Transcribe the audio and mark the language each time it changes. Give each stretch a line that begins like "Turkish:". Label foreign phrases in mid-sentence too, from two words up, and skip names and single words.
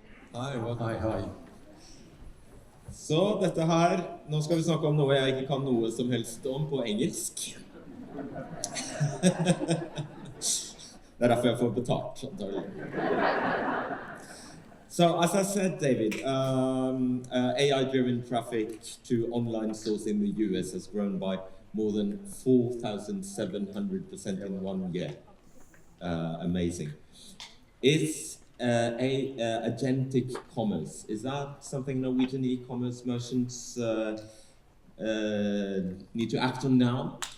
Norwegian: Hei, welcome. Hei. Så dette her, nå skal vi snakke om noe jeg ikke kan noe som helst om på engelsk. Det er derfor jeg får betalt, antagelig.
English: So, as I said, David, AI-driven traffic to online stores in the US has grown by more than 4,700% in 1 year. Amazing. Is agentic commerce, is that something Norwegian e-commerce merchants need to act on now?